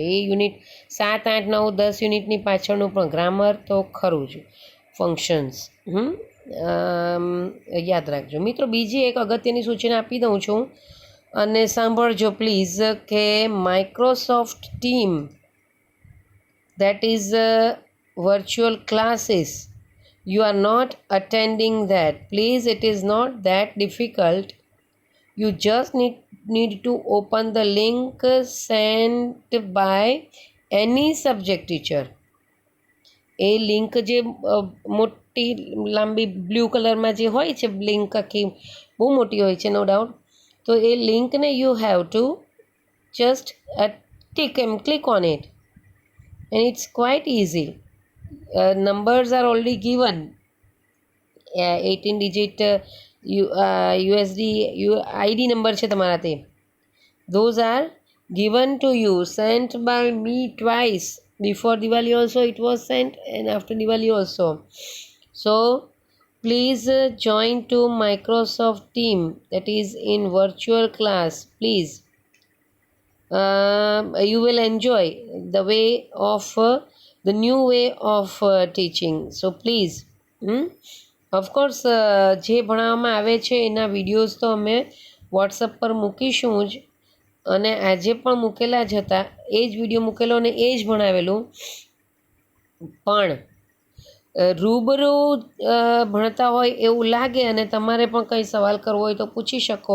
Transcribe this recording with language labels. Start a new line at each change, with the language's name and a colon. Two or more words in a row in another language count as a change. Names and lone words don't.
Gujarati: એ યુનિટ 7, 8, 9, 10 યુનિટની પાછળનું પણ ગ્રામર તો ખરું જ, ફંક્શન્સ યાદ રાખજો મિત્રો. બીજી એક અગત્યની સૂચના આપી દઉં છું અને સાંભળજો પ્લીઝ કે માઇક્રોસોફ્ટ ટીમ,
English: that is virtual classes, you are not attending that. Please, it is not that difficult. You just need to open the link sent by any subject teacher.
Gujarati: એ લિંક જે મોટી લાંબી બ્લુ કલરમાં જે હોય છે, લિંક આખી બહુ મોટી હોય છે,
English: no doubt.
Gujarati: તો એ લિંકને
English: you have to just click on it, and it's quite easy. Numbers are already given. 18 digit USD ID number
Gujarati: છે તમારા તે.
English: Those are given to you, sent by me twice. Before Diwali also it was sent, and after Diwali also. So please join to Microsoft team, that is in virtual class. Please, you will enjoy the way of the new way of teaching. So please, of course
Gujarati: જે ભણાવવામાં આવે છે એના વિડીયોઝ તો અમે વોટ્સઅપ પર મૂકીશું જ, અને આજે પણ મૂકેલા જ હતા, એ જ વિડીયો મૂકેલો અને એ જ ભણાવેલું. પણ રૂબરૂ ભણતા હોય એવું લાગે અને તમારે પણ કંઈ સવાલ કરવો હોય તો પૂછી શકો.